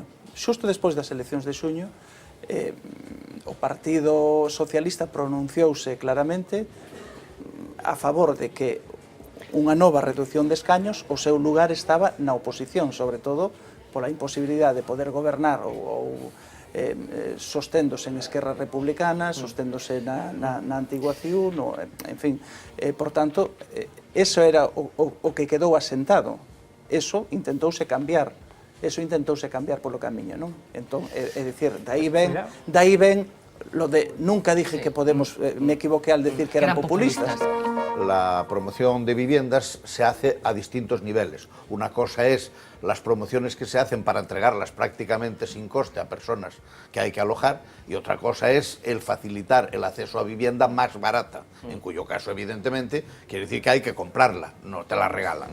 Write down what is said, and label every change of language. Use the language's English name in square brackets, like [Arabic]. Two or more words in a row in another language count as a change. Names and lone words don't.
[Galician] Xusto despois das eleccións de xuño, o Partido Socialista pronunciouse claramente a favor de que unha nova reducción de escaños, o seu lugar estaba na oposición, sobre todo pola imposibilidade de poder gobernar ou sosténdose en Esquerra Republicana, sosténdose na antigua CIU, en fin, por tanto, eso era o que quedou asentado. Eso intentouse cambiar polo camiño, non? Entón, é dicir, dai ven [Spanish] lo de nunca dije que Podemos, me equivoqué al decir que eran populistas. La promoción de viviendas se hace a distintos niveles. Una cosa es las promociones que se hacen para entregarlas prácticamente sin coste a personas que hay que alojar, y otra cosa es el facilitar el acceso a vivienda más barata, en cuyo caso, evidentemente, quiere decir que hay que comprarla, no te la regalan.